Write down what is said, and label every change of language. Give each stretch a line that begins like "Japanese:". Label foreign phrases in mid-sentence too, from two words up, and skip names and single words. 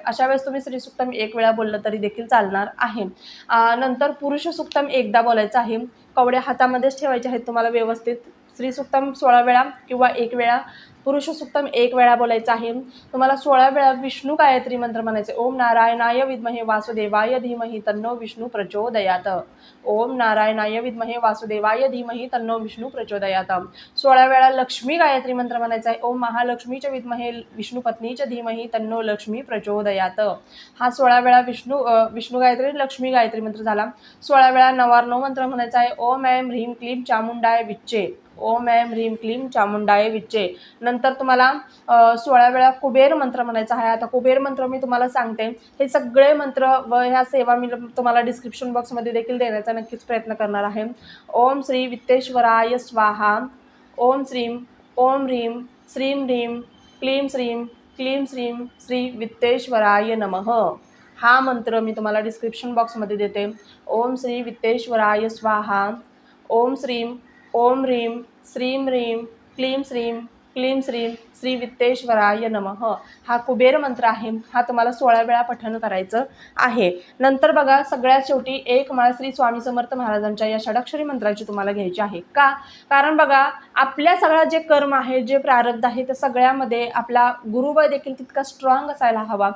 Marathi: अशा वेळेस तुम्ही श्रीसुक्तम 1 वेळा बोललं तरी देखील चालणार आहे। नंतर पुरुष सुक्तम एकदा बोलायचं आहे। कवड्या हातामध्येच ठेवायच्या आहेत तुम्हाला व्यवस्थित। श्रीसुक्तम 16 वेळा किंवा 1 वेळा, पुरुष सुक्तम 1 वेळा बोलायचं आहे. तुम्हाला 16 वेळा विष्णू गायत्री मंत्र म्हणायचे.
Sanskrit: ओम नारायणाय विद्महे वासुदेवाय धीमहि तन्नो विष्णू प्रचोदयात. ओम नारायणाय विद्महे वासुदेवाय धीमहि तन्नो विष्णू प्रचोदयात.
Marathi: 16 वेळा लक्ष्मी गायत्री मंत्र म्हणायचा आहे.
Sanskrit: ओम महालक्ष्मीच्या विद्महे विष्णुपत्नीच्या धीमहि तन्नो लक्ष्मी प्रचोदयात.
Marathi: हा 16 वेळा विष्णू गायत्री लक्ष्मी गायत्री मंत्र झाला. 16 वेळा नवार्णव मंत्र म्हणायचा आहे.
Sanskrit: ओम ऐं ह्रीं क्लीं चामुंडाय विच्चे. ओम ऐं ह्रीं क्लीं चामुंडाय विच्चे.
Marathi: नंतर तुम्हाला 16 वेळा कुबेर मंत्र म्हणायचा आहे. आता कुबेर मंत्र मी तुम्हाला सांगते. हे सगळे मंत्र व ह्या सेवा मी तुम्हाला डिस्क्रिप्शन बॉक्समध्ये देखील देण्याचा नक्कीच प्रयत्न करणार आहे.
Sanskrit: ओम श्री वित्तेश्वराय स्वाहा. ओम श्रीं ओम ह्रीं श्रीं ह्रीं क्लीं श्रीं श्री वित्तेश्वराय नमः.
Marathi: हा मंत्र मी तुम्हाला डिस्क्रिप्शन बॉक्समध्ये देते.
Sanskrit: ओम श्री वित्तेश्वराय स्वाहा. ओम श्रीं ओम ह्रीं श्रीं ह्रीं क्लीं श्रीं श्री वित्तेश्वराय नमः.
Marathi: हा कुबेर मंत्र आहे. हा तुम्हाला 16 वेळा पठण करायचं आहे. नंतर बघा सगळ्यात शेवटी एक माळ श्री स्वामी समर्थ महाराजांच्या या षडाक्षरी मंत्राची तुम्हाला घ्यायची आहे. का? कारण बघा आपल्या सगळा जे कर्म आहे, जे प्रारब्ध आहे, त्या सगळ्यामध्ये आपला गुरुबळ देखील तितका स्ट्रॉंग असायला हवा.